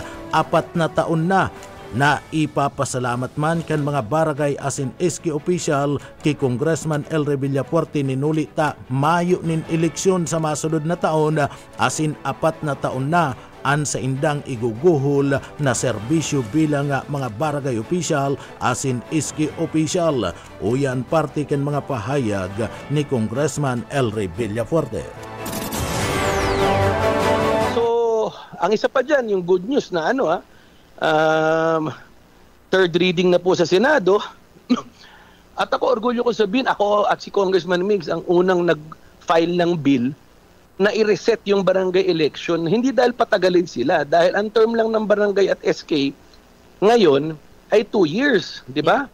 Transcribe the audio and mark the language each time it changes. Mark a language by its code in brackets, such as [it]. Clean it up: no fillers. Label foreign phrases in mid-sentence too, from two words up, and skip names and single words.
[bik] 4 na taon na ipapasalamat man kan mga barangay asin iski official kay Congressman Elry Villafuerte ninuli ta Mayo nin eleksyon sa masunod na taon asin 4 na taon na an sa indang iguguhol na serbisyo bilang mga barangay official asin iski official. Uyan parte kan mga pahayag ni Congressman Elry Villafuerte. So, [tl] ang isa pa dyan, yung good news na third reading na po sa Senado. At ako, orgulyo ko sabihin, ako at si Congressman Migs ang unang nag-file ng bill na i-reset yung barangay election, hindi dahil patagalin sila, dahil ang term lang ng barangay at SK ngayon ay 2 years, di ba?